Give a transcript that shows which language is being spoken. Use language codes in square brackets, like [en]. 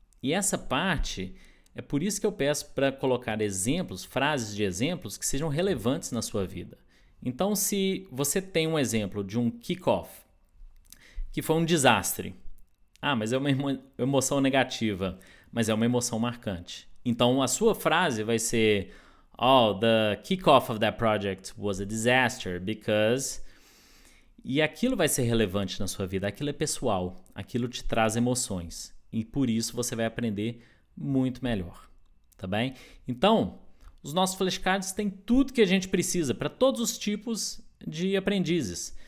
[pt] E essa parte, é por isso que eu peço para colocar exemplos, frases de exemplos que sejam relevantes na sua vida. Então, se você tem um exemplo de um kick-off, que foi um desastre. Mas é uma emoção negativa, mas é uma emoção marcante. Então, a sua frase vai ser [en] the kick-off of that project was a disaster because... [pt] E aquilo vai ser relevante na sua vida, aquilo é pessoal, aquilo te traz emoções. E por isso você vai aprender muito melhor, tá bem? Então, os nossos flashcards têm tudo que a gente precisa para todos os tipos de aprendizes.